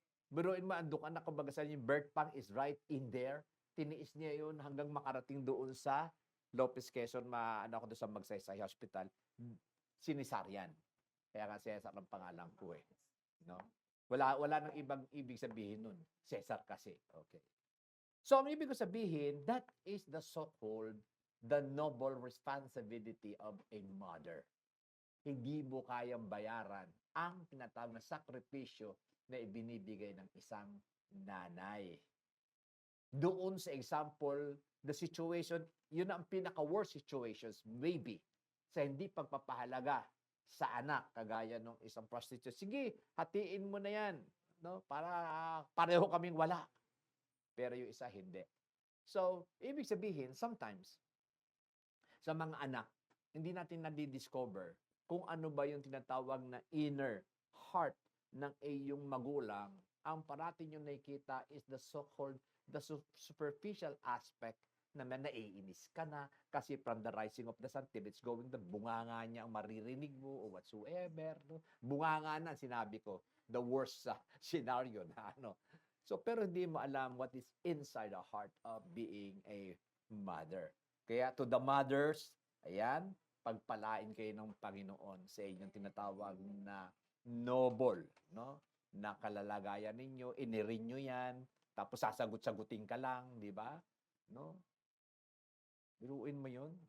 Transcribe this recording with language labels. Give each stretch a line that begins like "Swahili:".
Filipino: Biruin mo, andun ka na, kumbaga sa yung birth pang
English: is right in there.
Filipino: Tiniis niya yun hanggang makarating doon sa Lopez Quezon, ano ako doon sa Magsaysay Hospital, sinisaryan. Kaya nga Cesar ang pangalan ko eh. No? Wala nang ibang ibig sabihin nun. Cesar kasi. Okay.
English: So,
Filipino: ang ibig ko sabihin,
English: that is the so-called, the noble responsibility of a mother.
Filipino: Hindi mo kayang bayaran ang tinatawag na sakripisyo na ibinibigay ng isang nanay. Doon sa example,
English: the situation,
Filipino: yun ang pinaka-worst situations, maybe, sa hindi pagpapahalaga sa anak, kagaya ng isang prostitute. Sige, hatiin mo na yan, no? Para pareho kaming wala. Pero yung isa, hindi. So, ibig sabihin, sometimes, sa mga anak, hindi natin nadidiscover kung ano ba yung tinatawag na inner heart ng iyong magulang. Ang parati nyo nakikita
English: is the so-called, the superficial aspect
Filipino: na naiinis ka na kasi
English: from the rising of the sun till it's going, the
Filipino: bunganga niya ang maririnig mo
English: o whatsoever. No?
Filipino: Bunganga na, sinabi ko,
English: the worst scenario
Filipino: na ano. So, pero hindi mo alam
English: what is inside the heart of being a mother.
Filipino: Kaya
English: to the mothers,
Filipino: ayan, pagpalain kayo ng Panginoon sa inyong tinatawag na noble, no? Na kalalagayan ninyo, inirin nyo yan, tapos sasagot-sagutin ka lang, di ba? No? Biruin mo yun.